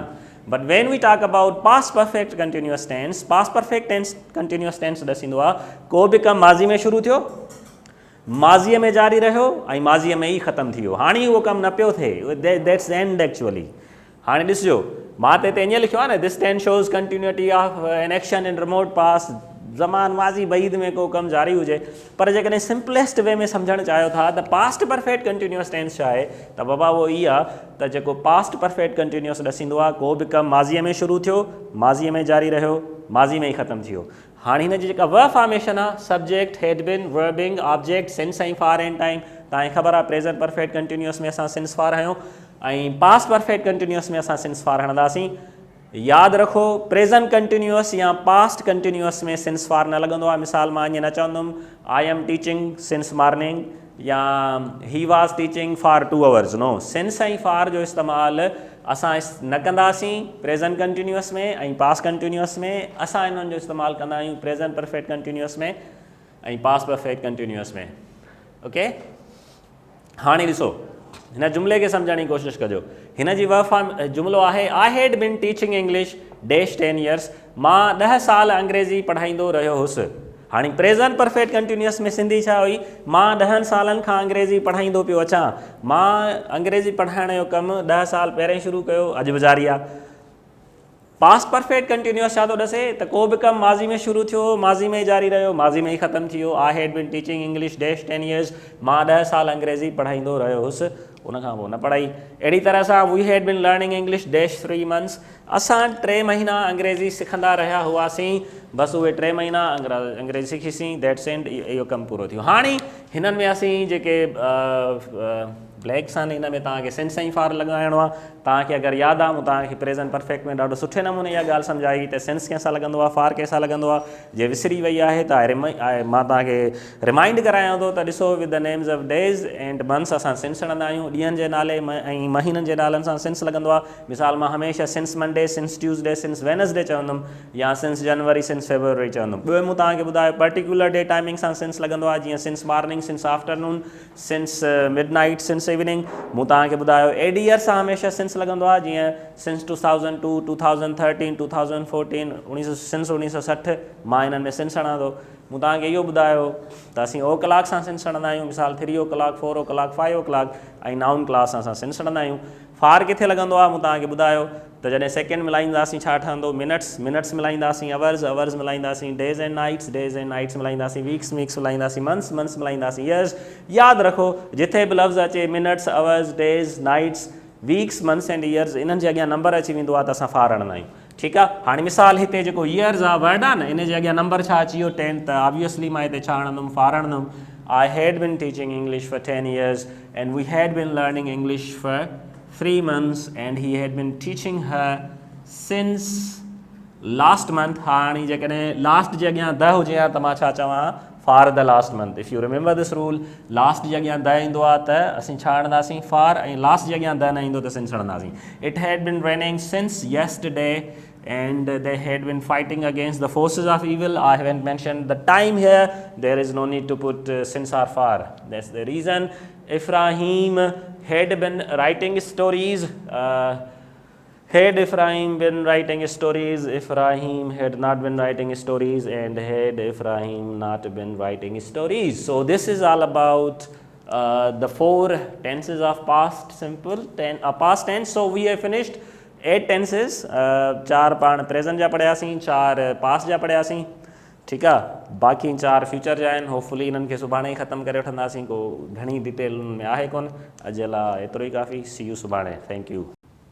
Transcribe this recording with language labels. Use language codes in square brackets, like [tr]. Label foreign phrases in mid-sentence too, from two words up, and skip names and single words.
[en] But when we talk about past perfect continuous tense, past perfect tense continuous tense [sd] ॾसींदो आहे को बि कमु माज़ी में शुरू थियो, माज़ीअ में जारी रहियो ऐं माज़ीअ में ई ख़तमु थी वियो। हाणे उहो कमु न पियो थिए, [en] that's end actually. [sd] हाणे ॾिसिजो मां त हिते ईअं लिखियो आहे न, [en] this tense shows continuity of an action in remote past [sd] ज़मान माज़ी बईद में को कमु जारी हुजे। पर जेकॾहिं [en] simplest way [sd] में सम्झणु चाहियो था त [en] past perfect continuous tense [sd] छा आहे, त बाबा उहो ई आहे त जेको [en] past perfect continuous [sd] ॾसींदो आहे को बि कमु माज़ीअ में शुरू थियो, माज़ीअ में जारी रहियो, माज़ी में ई ख़तमु थी वियो। हाणे हिन जी जेका [en] verb formation [sd] आहे [en] subject had been verbing object since [sd] ऐं [en] for and time. [sd] तव्हांखे ख़बर आहे [en] present perfect continuous [sd] में असां [en] since for [sd] हयूं ऐं [en] past perfect continuous [sd] में असां [en] since for [sd] हणंदासीं। यादि रखो [en] present continuous [sd] या [en] past continuous [sd] में [en] since for [sd] न लॻंदो आहे। मिसाल मां ईअं न चवंदुमि [en] I am teaching since morning [sd] या [en] he was teaching for 2 hours. [sd] नो, सिंस ऐं फॉर जो इस्तेमालु असां न कंदासीं [en] present continuous [sd] में ऐं [en] past continuous [sd] में। असां इन्हनि जो इस्तेमालु कंदा आहियूं [en] present perfect continuous [sd] में ऐं [en] past perfect continuous [sd] में। ओके, हाणे ॾिसो हिन जुमिले खे सम्झण जी कोशिशि कजो। हिन जी [en] verb form [sd] जुमिलो आहे [en] I had been teaching English dash 10 years. [sd] मां 10 साल अंग्रेज़ी पढ़ाईंदो रहियो हुउसि। हाणे [en] present perfect continuous [sd] में सिंधी छा हुई? मां 10 सालनि खां अंग्रेज़ी पढ़ाईंदो पियो अचां। मां अंग्रेज़ी पढ़ाइण जो कमु 10 साल पहिरें शुरू कयो, अॼु बि जारी आहे। [en] past perfect continuous [sd] छा थो ॾसे त को बि कमु माज़ी में शुरू थियो, माज़ी में ई जारी रहियो, माज़ी में ई ख़तमु थी वियो। [en] I had been teaching English dash 10 years. [sd] मां 10 साल अंग्रेज़ी पढ़ाईंदो रहियो हुउसि, उनखां पोइ न पढ़ाई। अहिड़ी तरह सां [en] we had been learning English dash 3 months. [sd] असां 3 महीना अंग्रेज़ी सिखंदा रहिया हुआसीं, बसि उहे 3 महीना अंग्रेज़ी सिखीसीं, [en] that's end. [sd] इहो कमु पूरो थियो। हाणे हिननि में असीं जेके ब्लैक्स आहिनि हिन में तव्हांखे सिंस ऐं फॉर लॻाइणो आहे। तव्हांखे अगरि यादि आहे मूं तव्हांखे [en] present perfect [sd] में ॾाढो सुठे नमूने इहा ॻाल्हि सम्झाई त सिंस कंहिंसां लॻंदो आहे, फॉर कंहिंसां लॻंदो आहे। जे विसरी वई आहे त मां तव्हांखे रिमाइंड करायां थो त ॾिसो [en] with the names of days and months [sd] असां सिंस हणंदा आहियूं। ॾींहंनि जे नाले ऐं महीननि जे नालनि सां सिंस लॻंदो आहे। मिसाल मां हमेशह [en] since Monday, since Tuesday, since Wednesday [sd] चवंदुमि या [en] since January, since February [sd] चवंदुमि। ॿियो मूं तव्हांखे ॿुधायो [en] particular day timing [sd] सां सिंस लॻंदो आहे, जीअं [en] since morning, since afternoon, since mid night, since evening. [sd] मूं तव्हांखे ॿुधायो एड ईयर सां हमेशह सिंस लॻंदो आहे, जीअं सिंस 2002, 2013, 2014, सिंस 1960। मां हिननि में सिंस हणां थो। मूं तव्हांखे इहो ॿुधायो त असीं ओ क्लाक सां सिंस हणंदा आहियूं, मिसाल [en] 3 o'clock, 4 o'clock, 5 o'clock [sd] ऐं [en] noun class [sd] सां असां सिंस हणंदा आहियूं। फार किथे लॻंदो आहे मूं तव्हांखे ॿुधायो त जॾहिं सेकेंड मिलाईंदासीं छा ठहंदो? मिनट्स मिलाईंदासीं, अवर्स मिलाईंदासीं, [en] days and nights [sd] मिलाईंदासीं, वीक्स मिलाईंदासीं, मंथ्स मिलाईंदासीं, ईयर्स। यादि रखो जिथे बि लफ़्ज़ अचे मिनट्स, अवर्स, डेज़, नाइट्स, वीक्स, [en] months and years, [sd] इन्हनि जे अॻियां नंबर अची वेंदो आहे त असां फार हणंदा आहियूं। ठीकु आहे। हाणे मिसाल हिते जेको ईयर्स आहे वर्ड आहे न, इन जे अॻियां नंबर छा अची वियो? 10। त ऑब्वियसली मां हिते छा हणंदुमि? फार हणंदुमि। [en] I had been teaching English for 10 years and we had been learning English for 3 months and he had been teaching her since last month। [sd] हाणे जेकॾहिं लास्ट जे अॻियां द हुजे हा त मां छा चवां? [en] for the last month. If you remember this rule, [sd] लास्ट जे अॻियां द ईंदो आहे त असीं छा हणंदासीं? फॉर। ऐं लास्ट जे अॻियां द न ईंदो त सिंस हणंदासीं। [en] it had been raining since yesterday and they had been fighting against the forces of evil। I haven't mentioned the time here, there is no need to put since or for, that's the reason। Ephraim had been writing stories, had Ephraim been writing stories? Ephraim had not been writing stories, and had Ephraim not been writing stories? So this is all about the 4 tenses of past past tense। So we have finished 8 tenses। [sd] 4 पाण प्रेजेंट जा पढ़ियासीं, 4 पास्ट जा पढ़ियासीं। ठीकु आहे। बाक़ी 4 फ्यूचर जा आहिनि, होपफुली इन्हनि खे सुभाणे ई ख़तमु करे वठंदासीं, को घणी डिटेल में आहे कोन। अॼु लाइ एतिरो ई काफ़ी। [en] see you [sd] सुभाणे। [en] thank you.